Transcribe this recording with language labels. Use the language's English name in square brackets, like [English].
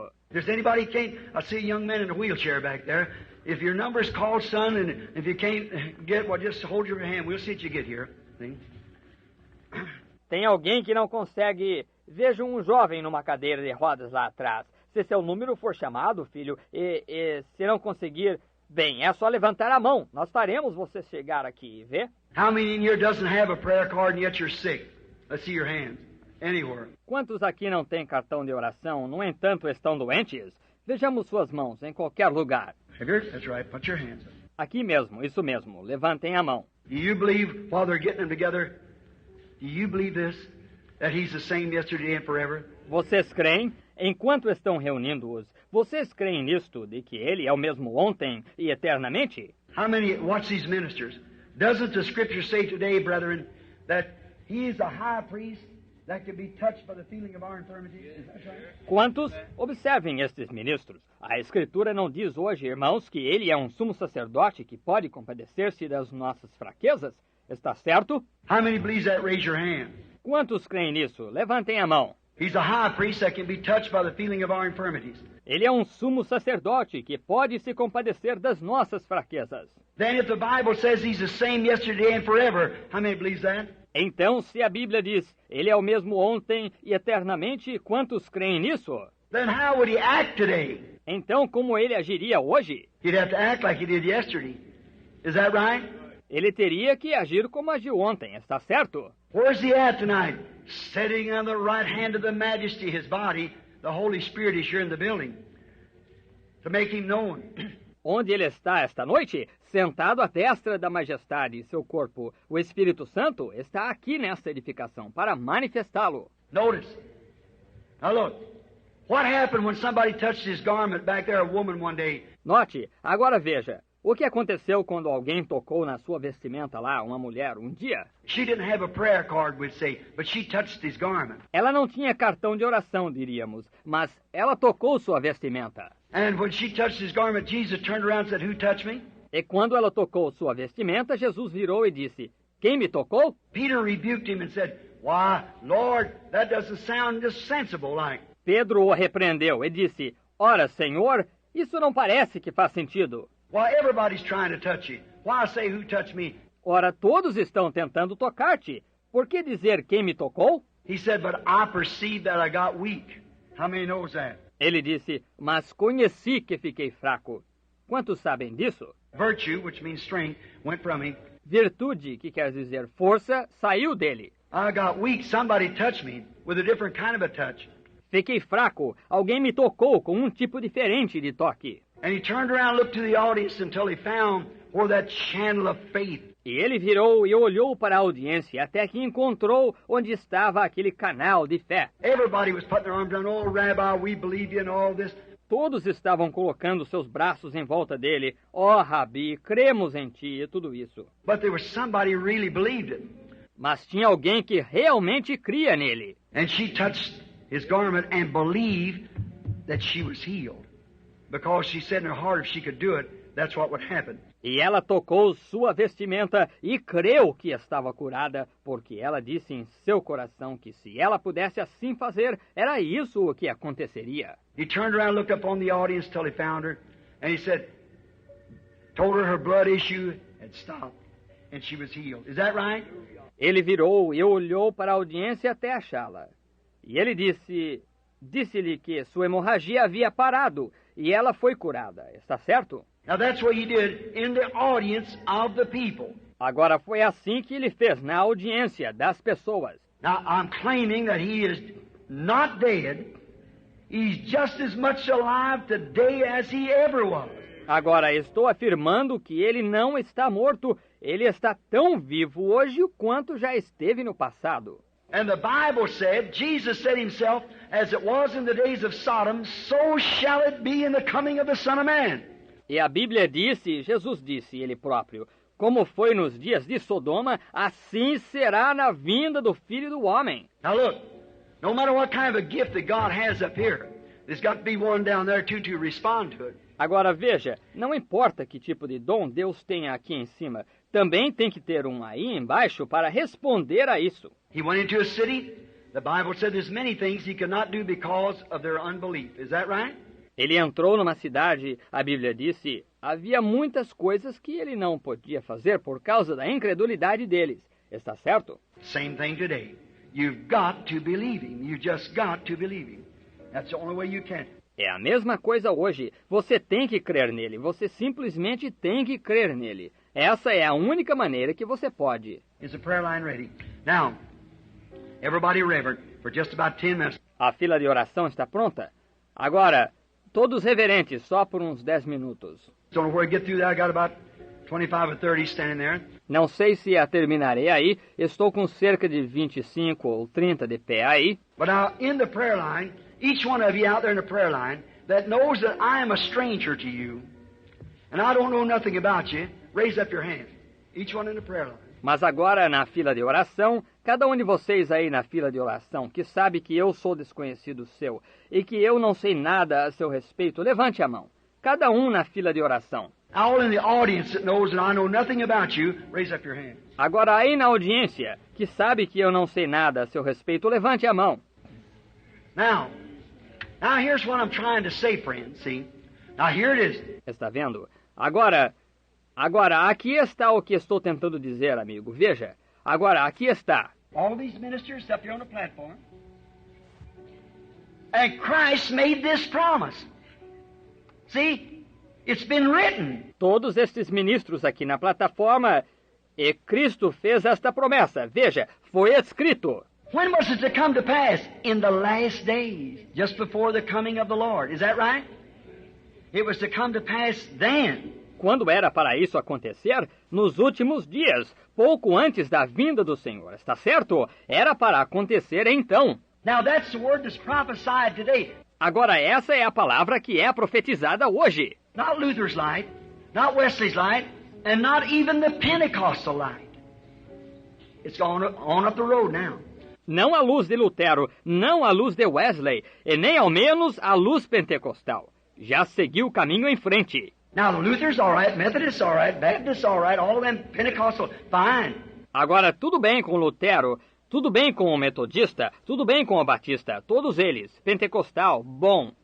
[English] If there's anybody can't, I see a young man in a wheelchair back there. If your number's called, son, and if you can't get, well, just hold your hand. We'll see if you get here. See? [Portuguese] Tem alguém que não consegue. Vejo um jovem numa cadeira de rodas lá atrás. Se seu número for chamado, filho, e se não conseguir, bem, é só levantar a mão. Nós faremos você chegar aqui, vê? [English] How many in here doesn't have a prayer card and yet you're sick? Let's see your hands. Anywhere. [Portuguese] Quantos aqui não têm cartão de oração, no entanto estão doentes? Vejamos suas mãos em qualquer lugar. [English] That's right. Put your hands up. [Portuguese] Aqui mesmo, isso mesmo. Levantem a mão. [English] Do you believe, while they're getting them together, do you believe this? That He's the same yesterday and forever? [Portuguese] Vocês creem? Enquanto estão reunindo-os, vocês creem nisto, de que Ele é o mesmo ontem e eternamente? [English] How many, watch these ministers. Doesn't the Scripture say today, brethren, that He is a high priest that can be touched by the feeling of our infirmities? Is that right? [Portuguese] Quantos? Observem estes ministros. A Escritura não diz hoje, irmãos, que Ele é um sumo sacerdote que pode compadecer-se das nossas fraquezas? Está certo? [English] How many believes that? Raise your hand. [Portuguese] Quantos creem nisso? Levantem a mão. [English] He's a high priest that can be touched by the feeling of our infirmities. [Portuguese] Ele é um sumo sacerdote que pode se compadecer das nossas fraquezas. [English] Then if the Bible says He's the same yesterday and forever, how many believes that? [Portuguese] Então, se a Bíblia diz, Ele é o mesmo ontem e eternamente, quantos creem nisso? [English] Then how would He act today? [Portuguese] Então, como Ele agiria hoje? [English] He'd have to act like He did yesterday. Is that right? [Portuguese] Ele teria que agir como agiu ontem, está certo? [English] Where's He at tonight? Sitting on the right hand of the Majesty, His body. The Holy Spirit is here in the building to make Him known. [Portuguese] Onde Ele está esta noite? Sentado à destra da majestade e seu corpo. O Espírito Santo está aqui nesta edificação para manifestá-lo. [English] Notice. Now look. What happened when somebody touched His garment back there, a woman one day? [Portuguese] Note, agora veja. O que aconteceu quando alguém tocou na sua vestimenta lá, uma mulher, um dia? [English] She didn't have a prayer card, we'd say, but she touched His garment. [Portuguese] Ela não tinha cartão de oração, diríamos, mas ela tocou sua vestimenta. [English] And when she touched His garment, Jesus turned around and said, "Who touched me?" [Portuguese] E quando ela tocou sua vestimenta, Jesus virou e disse, quem me tocou? [English] Peter rebuked Him and said, "Why, Lord, that doesn't sound just sensible like." [Portuguese] Pedro o repreendeu e disse, ora, Senhor, isso não parece que faz sentido. [English] Why, everybody's trying to touch you. Why say, "Who touched me?" [Portuguese] Ora, todos estão tentando tocar-te. Por que dizer quem me tocou? [English] He said, "But I perceived that I got weak." How many knows that? [Portuguese] Ele disse, mas conheci que fiquei fraco. Quantos sabem disso? Virtue, which means strength, went from him. Virtude, que quer dizer força, saiu dele. [English] I got weak. Somebody touched me with a different kind of a touch. [Portuguese] Fiquei fraco. Alguém me tocou com um tipo diferente de toque. [English] And he turned around and looked to the audience until he found where that channel of faith. [Portuguese] E ele virou e olhou para a audiência até que encontrou onde estava aquele canal de fé. [English] Everybody was putting their arms around, "Oh, Rabbi, we believe you," and all this. [Portuguese] Todos estavam colocando seus braços em volta dele. Ó, Rabi, cremos em ti e tudo isso. [English] But there was somebody who really believed it. [Portuguese] Mas tinha alguém que realmente cria nele. [English] And she touched his garment and believed that she was healed. Because she said in her heart if she could do it, that's what would happen. [Portuguese] E ela tocou sua vestimenta e creu que estava curada, porque ela disse em seu coração que se ela pudesse assim fazer, era isso o que aconteceria. [English] He turned around and looked up on the audience till he found her, and he said, told her blood issue had stopped, and she was healed. Is that right? [Portuguese] Ele virou e olhou para a audiência até achá-la. E ele disse-lhe que sua hemorragia havia parado, e ela foi curada. Está certo? [English] Now that's what he did in the audience of the people. [Portuguese] Agora foi assim que ele fez na audiência das pessoas. [English] Now I'm claiming that he is not dead. He's just as much alive today as he ever was. [Portuguese] Agora estou afirmando que ele não está morto. Ele está tão vivo hoje quanto já esteve no passado. [English] And the Bible said, Jesus said himself, as it was in the days of Sodom, so shall it be in the coming of the Son of Man. [Portuguese] E a Bíblia disse, Jesus disse, ele próprio, como foi nos dias de Sodoma, assim será na vinda do Filho do Homem. [English] Now look, no matter what kind of a gift that God has up here, there's got to be one down there too to respond to it. [Portuguese] Agora veja, não importa que tipo de dom Deus tenha aqui em cima, também tem que ter um aí embaixo para responder a isso. [English] He went into a city. The Bible said there's many things he could not do because of their unbelief. Is that right? [Portuguese] Ele entrou numa cidade, a Bíblia disse, havia muitas coisas que ele não podia fazer por causa da incredulidade deles. Está certo? [English] Same thing today. You've got to believe him. You just got to believe him. That's the only way you can. [Portuguese] É a mesma coisa hoje. Você tem que crer nele. Você simplesmente tem que crer nele. Essa é a única maneira que você pode. [English] Is the prayer line ready? Now, everybody reverent for just about 10 minutes. [Portuguese] A fila de oração está pronta? Agora, Todos reverentes, só por uns 10 minutos. [English] Don't know where to get through that. I got about 25 or 30 standing there. [Portuguese] Não sei se a terminarei aí. Estou com cerca de 25 ou 30 de pé aí. [English] But now, in the prayer line, each one of you out there in the prayer line that knows that I am a stranger to you, and I don't know nothing about you, raise up your hand. Each one in the prayer line. [Portuguese] Mas agora, na fila de oração, cada um de vocês aí na fila de oração, que sabe que eu sou desconhecido seu e que eu não sei nada a seu respeito, levante a mão. Cada um na fila de oração. [English] All in the audience that knows that I know nothing about you, raise up your hand. [Portuguese] Agora aí na audiência, que sabe que eu não sei nada a seu respeito, levante a mão. [English] Now here's what I'm trying to say, friends, see? Now here it is. [Portuguese] Está vendo? Agora, aqui está o que estou tentando dizer, amigo. Veja, agora, aqui está. [English] All these ministers up here on the platform. And Christ made this promise. See? It's been written. [Portuguese] Todos estes ministros aqui na plataforma, e Cristo fez esta promessa. Veja, foi escrito. [English] When was it to come to pass? In the last days, just before the coming of the Lord. Is that right? It was to come to pass then. [Portuguese] Quando era para isso acontecer? Nos últimos dias, pouco antes da vinda do Senhor. Está certo? Era para acontecer então. [English] Now that's the word that's prophesied today. [Portuguese] Agora essa é a palavra que é profetizada hoje. [English] Not Luther's light, not Wesley's light, and not even the Pentecostal light. It's on up the road now. [Portuguese] Não a luz de Lutero, não a luz de Wesley, e nem ao menos a luz pentecostal. Já seguiu o caminho em frente. [English] Now the Luther's all right, Methodist's all right, Baptist's all right, all of them Pentecostal, fine. [Portuguese] Agora tudo bem com Lutero, tudo bem com o metodista, tudo bem com o batista, todos eles, pentecostal, bom.